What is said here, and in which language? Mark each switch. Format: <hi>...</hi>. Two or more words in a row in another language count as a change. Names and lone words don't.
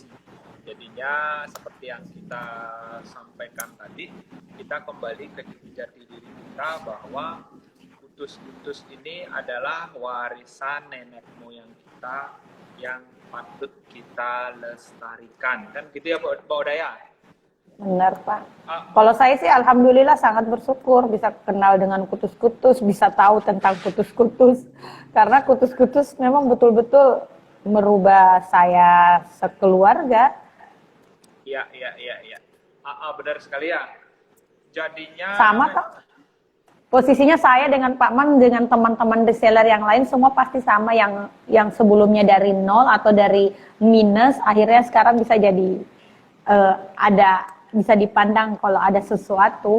<id>Jadinya seperti yang kita sampaikan tadi, kita kembali ke jati diri kita bahwa putus-putus ini adalah warisan nenek moyang kita yang patut kita lestarikan. Kan gitu ya Bu Odaya? Benar, Pak. Ah, Kalau saya sih alhamdulillah sangat bersyukur bisa kenal dengan kutus-kutus, bisa tahu tentang kutus-kutus. Karena kutus-kutus memang betul-betul merubah saya sekeluarga. iya, iya, iya, iya. Benar sekali ya. Jadinya Sama, Pak. Posisinya saya dengan Pak Man dengan teman-teman reseller yang lain semua pasti sama, yang sebelumnya dari nol atau dari minus akhirnya sekarang bisa jadi bisa dipandang kalau ada sesuatu.</id>